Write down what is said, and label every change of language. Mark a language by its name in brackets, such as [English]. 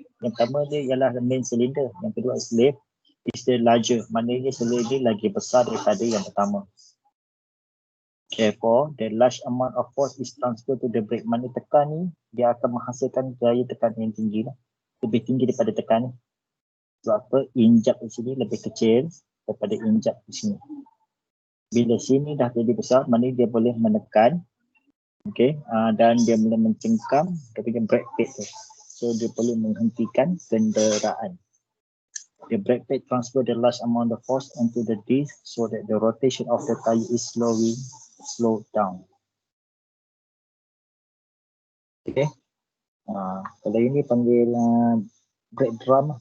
[Malay] Yang pertama dia ialah main cylinder, yang kedua [English] slave is the larger. [Malay] Maknanya cylinder lagi besar daripada yang pertama. [English] Therefore, the large amount of force is transferred to the brake. [Malay] Maknanya tekan ni dia akan menghasilkan gaya tekan yang tinggi lah. Lebih tinggi daripada tekan ni. Sebab apa? Injap di sini lebih kecil daripada injap di sini. Bila sini dah jadi besar, maknanya dia boleh menekan. Okay, dan dia boleh mencengkam ketika brake pad tu. So dia boleh menghentikan kenderaan. [English] The brake pad transfer the large amount of force into the disc so that the rotation of the tire is slowed down. Okay. [Malay] Kalau ini panggil brake drum.